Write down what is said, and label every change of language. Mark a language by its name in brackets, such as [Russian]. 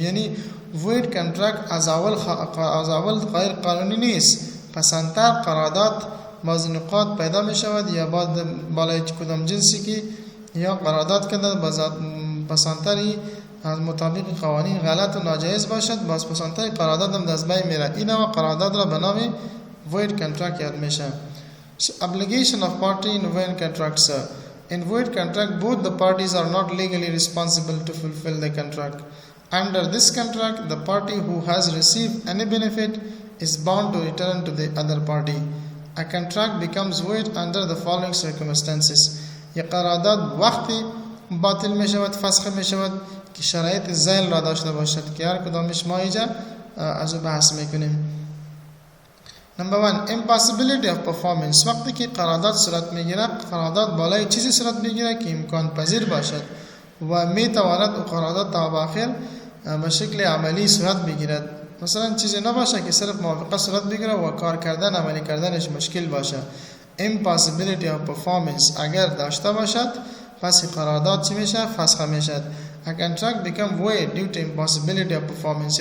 [Persian] یعنی void contract از اول غیر قانونی نیست، پسندتر قرارداد بعض نقاط پیدا می شود یا بالای کدام جنسی که یا قرارداد کنند پسندتری از مطابق قوانین غلط و ناجایز باشد، باز پسندتر قرارداد هم دست بین میره. این قرارداد را به نام void contract یاد میشه. [English] So, obligation of party in void contracts. In void contract, both the parties are not legally responsible to fulfill the contract. Under this contract, the party who has received any benefit is bound to return to the other party. A contract becomes void under the following circumstances. [Persian] ये قرارداد وقتی باطل می شود، فسخ می شود که شرایط زیل را داشته باشد که هر کدامش ما اینجا از بحث میکنیم. [English] Number 1, impossibility of performance. [Persian] وقتی که قرارداد صورت میگیره، قرارداد بالای چیزی صورت میگیره که امکان پذیر باشد و میتواند قرارداد تا آخر به شکل عملی صورت بگیرد. مثلا چیزی نباشه که صرف موافقه صورت بگیره و کار کردن عملی کردنش مشکل باشه. impossibility of performance اگر داشته باشد پس قرارداد چی میشه؟ فسخ میشد. [English] A contract become void due to impossibility of performance.